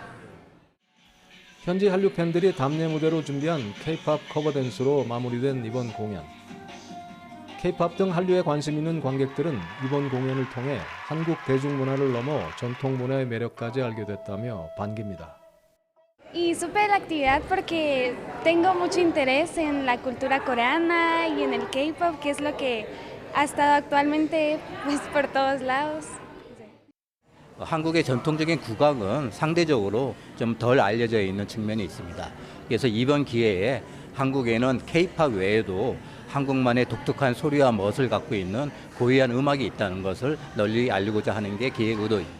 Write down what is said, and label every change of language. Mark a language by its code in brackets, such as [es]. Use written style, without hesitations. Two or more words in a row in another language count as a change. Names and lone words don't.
[ko] 현지 한류 팬들이 답례 무대로 준비한 K-팝 커버 댄스로 마무리된 이번 공연. K-팝 등 한류에 관심 있는 관객들은 이번 공연을 통해 한국 대중문화를 넘어 전통 문화의 매력까지 알게 됐다며 반깁니다. [es] Y supe de la actividad porque tengo mucho interés en la cultura coreana y en el K-pop, que es lo que ha estado actualmente pues por todos lados. [ko] 한국의 전통적인 국악은 상대적으로 좀 덜 알려져 있는 측면이 있습니다. 그래서 이번 기회에 한국에는 K-팝 외에도 한국만의 독특한 소리와 멋을 갖고 있는 고유한 음악이 있다는 것을 널리 알리고자 하는 게 기획 의도입니다.